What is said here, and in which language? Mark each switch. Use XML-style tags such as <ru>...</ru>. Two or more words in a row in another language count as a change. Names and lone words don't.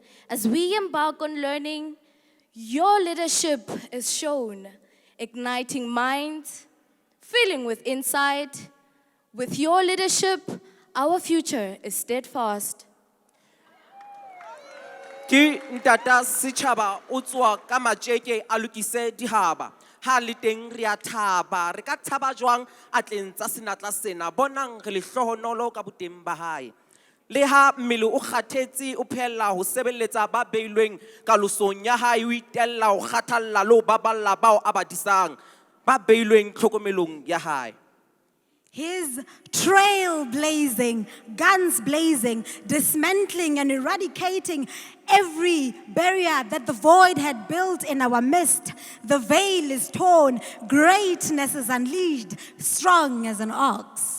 <en>As we embark on learning, your leadership is shown. Igniting minds, filling with insight. With your leadership, our future is steadfast.</en> <st>Ki ntata sitjhaba o tswa ka matjeke a lokise dihaba ha le teng re a thaba re ka thaba jwang a tleng tsa senatla sena bonang re le hlohonolo ka boteng ba hae le ha mmele o kgathetse o phehella ho sebeletsa ba beilweng kalosong ya hae o itella ho kgathalla le ho baballa bao a ba disang ba beilweng tlhokomelong ya hae.</st> <en>His trail blazing, guns blazing, dismantling and eradicating every barrier that the void had built in our midst. The veil is torn, greatness is unleashed, strong as an ox.</en>